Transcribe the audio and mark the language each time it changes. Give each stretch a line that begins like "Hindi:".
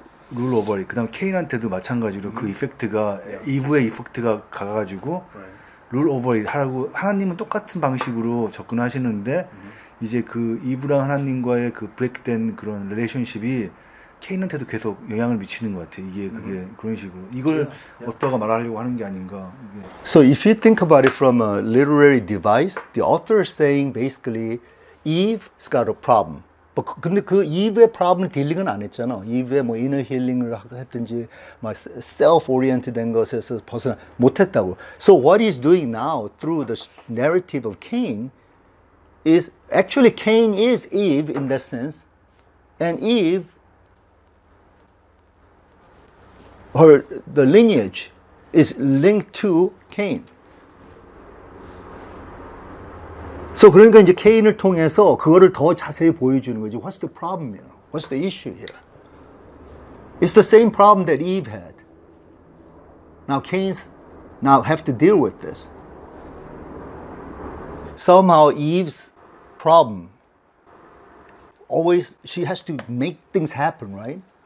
Korean: 룰 오버 그다음 케인한테도 마찬가지로 그 이펙트가 이브의 이펙트가 가가지고 룰 오버 하라고 하나님은 똑같은 방식으로 접근하시는데 이제 그 이브랑 하나님과의 그 브레이크된 그런 릴레이션십이 케인한테도 계속 영향을 미치는 것 같아요. 이게 그게 그런 식으로 이걸 어떠가 말하려고 하는 게 아닌가. 이게.
English: So if you think about it from a literary device, the author is saying basically Eve's got a problem.
Korean: 근데 그 Eve의 problem을 딜링은 안 했잖아. Eve의 뭐 inner healing을 했든지 막 self-oriented 된 것에서 벗어나 못했다고.
English: So what he's doing now through the narrative of Cain is actually Cain is Eve in that sense, and Eve, the lineage is linked to Cain.
Korean: So 그러니까 이제 케인을 통해서 그거를 더 자세히 보여주는 거지.
English: What's the problem here? What's the issue here? It's the same problem that Eve had. Now Cain's now have to deal with this. Somehow Eve's problem always she has to make things happen, right?